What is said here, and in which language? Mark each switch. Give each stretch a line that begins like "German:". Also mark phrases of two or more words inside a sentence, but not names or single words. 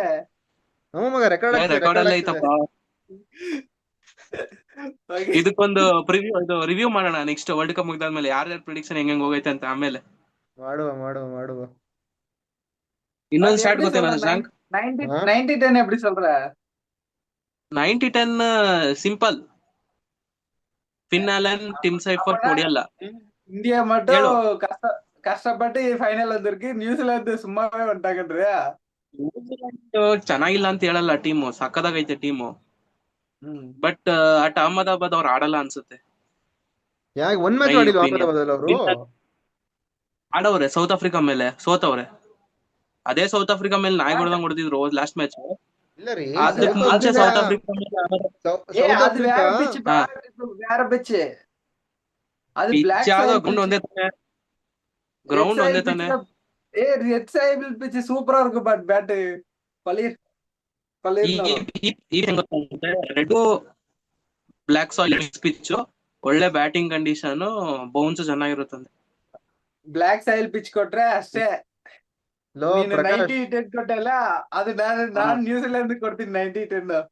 Kannada: ಹ್ಞೂ ಮಗ, ರೆಕಾರ್ಡ್ ಅಲ್ಲೇ ಐತಪ್ಪ. ಇದಕ್ಕೊಂದು ರಿವ್ಯೂ ಮಾಡೋಣ
English: next World Cup
Kannada: ಮುಗಿದಾದ್ಮೇಲೆ, ಯಾರ್ಯಾರ ಪ್ರಿಡಿಕ್ಷನ್ ಹೆಂಗ್ ಹೋಗೈತೆ ಅಂತ. ಆಮೇಲೆ ಮಾಡುವ. ಇನ್ನೊಂದು ಸ್ಟಾರ್ಟ್ ಗೊತ್ತೇನಾ ಶಶಾಂಕ್?
Tamil: 90-10 எப்படி சொல்ற?
Kannada: 90-10 ಸಿಂಪಲ್. ಫಿನ್ ಅಲನ್, ಟಿಮ್ ಸೈಫರ್ಟ್ ಹೊಡಿಯಲ್ಲ.
Tamil: இந்தியா மட்டும்
Kannada: ಹೇಳು.
Tamil: கஷ்டப்பட்டு ஃபைனல் வந்திருக்கு, நியூசிலாந்து சும்மாவே வந்துட்டாங்கன்றியா?
Kannada: ನ್ಯೂಜಿಲೆಂಡ್ ಚೆನ್ನಾಗಿಲ್ಲ ಅಂತ ಹೇಳಲ್ಲ, ಟೀಮು ಸಕ್ಕದಾಗೈತೆ ಟೀಮು.
English: but at Ahmedabad
Kannada: ಅವ್ರು ಆಡಲ್ಲ ಅನ್ಸುತ್ತೆ. ಯಾಕೆ ಒಂದ್ ಮ್ಯಾಚ್
English: My
Kannada: ಆಡಿಲ್ವಾ
English: opinion.
Kannada: ಅಹಮದಾಬಾದ್ ಅವರು? ಆಡವ್ರೆ ಸೌತ್ ಆಫ್ರಿಕಾ ಮೇಲೆ, ಸೋತವ್ರೆ. ಅದೇ ಸೌತ್ ಆಫ್ರಿಕಾ ಮೇಲೆ ನಾಯಿ ಹೊಡೆದಂಗ್ ಹೊಡೆದಿದ್ರು
English: last match.
Kannada: ಇಲ್ಲ ರೀ, ಅದಕ್ಕೆ ಮುಂಚೆ ಸೌತ್ ಆಫ್ರಿಕಾ ಮೇಲೆ ಸೌತ್
Tamil: அது வேற
Kannada: ಆಫ್ರಿಕಾ
Tamil: pitch, வேற pitch. அது black
Kannada: ಪಿಚ್ ಯಾವ್ದೋ
English: soil
Kannada: ಗ್ರೌಂಡ್
English: pitch.
Kannada: ಒಂದೇ ತಾನೆ. ಗ್ರೌಂಡ್ ಒಂದೇ ತಾನೆ.
English: red soil pitch
Tamil: சூப்பரா இருக்கு, பட் பேட் பளிர்
English: red black soil pitch,
Kannada: ಒಳ್ಳೆ
English: batting condition,
Kannada: ಬೌನ್ಸ್ ಚೆನ್ನಾಗಿರುತ್ತಂತೆ.
English: black soil pitch
Kannada: ಕೊಟ್ರೆ ಅಷ್ಟೇ. ಲೋ ನೀನು ಪ್ರಕಾಶ್ 90-10 ಕೊಟ್ಟಲ್ಲ, ಅದು ನಾನು ನ್ಯೂಜಿಲೆಂಡ್ ಕೊಡ್ತೀನಿ 90-10.